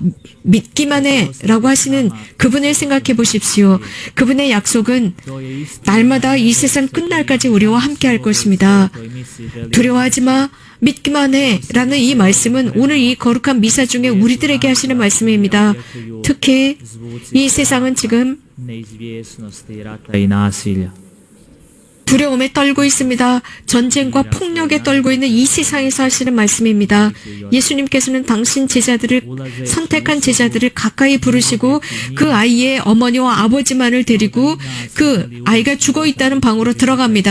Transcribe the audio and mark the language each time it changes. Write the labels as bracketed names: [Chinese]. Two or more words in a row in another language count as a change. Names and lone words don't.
[Korean] 믿기만 해 라고 하시는 그분을 생각해 보십시오. 그분의 약속은 날마다 이 세상 끝날까지 우리와 함께 할 것입니다. 두려워하지 마. 믿기만 해 라는 이 말씀은 오늘 이 거룩한 미사 중에 우리들에게 하시는 말씀입니다. 특히 이 세상은 지금 [Croatian] neizvjesnosti rata i nasilja. [Korean] 두려움에 떨고 있습니다. 전쟁과 폭력에 떨고 있는 이 세상에서 하시는 말씀입니다. 예수님께서는 당신 제자들을, 선택한 제자들을 가까이 부르시고 그 아이의 어머니와 아버지만을 데리고 그 아이가 죽어 있다는 방으로 들어갑니다.